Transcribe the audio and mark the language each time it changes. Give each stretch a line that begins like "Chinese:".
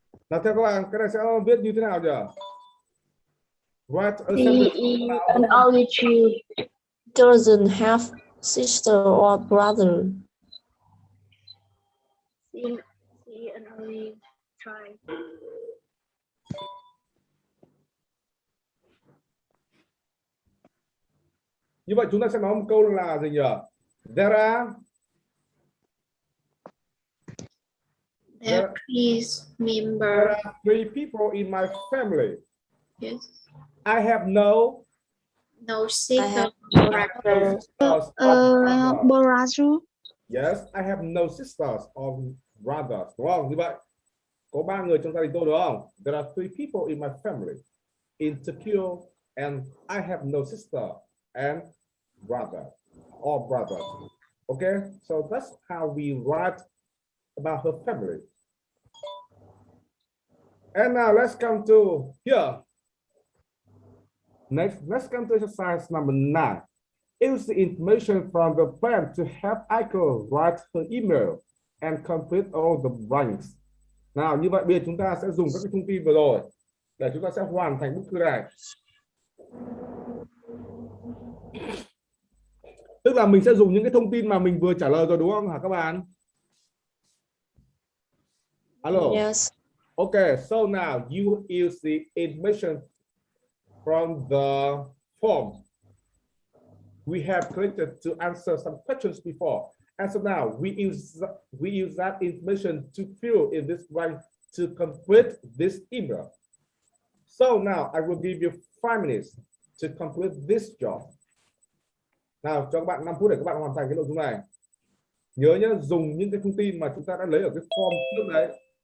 Vietnamese: Nào theo các bạn, cái này sẽ viết như thế nào nhỉ?
English: Write a He sentence is about an only child. Doesn't have sister or brother. He an only child.
Vietnamese: Như vậy chúng ta sẽ nói một câu là gì nhỉ?
English: There are There is there member. are 3 people in my family. Yes. I have no No sister. have brother. sisters or brothers. brother. Yes, I have no sisters or brothers.
Vietnamese: Đúng không? Như vậy có 3 người trong gia đình tôi đúng không?
English: There are 3 people in my family in Tokyo and I have no sister and brother or brothers. Okay, so that's how we write about her family. And now let's come to here. Next, let's come to exercise number 9. Use the information from the plan to help Aiko write her email and complete all the blanks.
Vietnamese: Nào, như vậy bây giờ chúng ta sẽ dùng các cái thông tin vừa rồi để chúng ta sẽ hoàn thành bức thư này. Tức là mình sẽ dùng những cái thông tin mà mình vừa trả lời rồi đúng không hả các bạn?
English: Hello. Yes. Okay, so now you use the information from the form we have collected to answer some questions before. And so now we use that information to fill in this blank to complete this email. So now I will give you 5 minutes to complete this job.
Vietnamese: Nào cho các bạn 5 phút để các bạn hoàn thành cái nội dung này. Nhớ nhé, dùng những cái thông tin mà chúng ta đã lấy ở cái form trước đấy.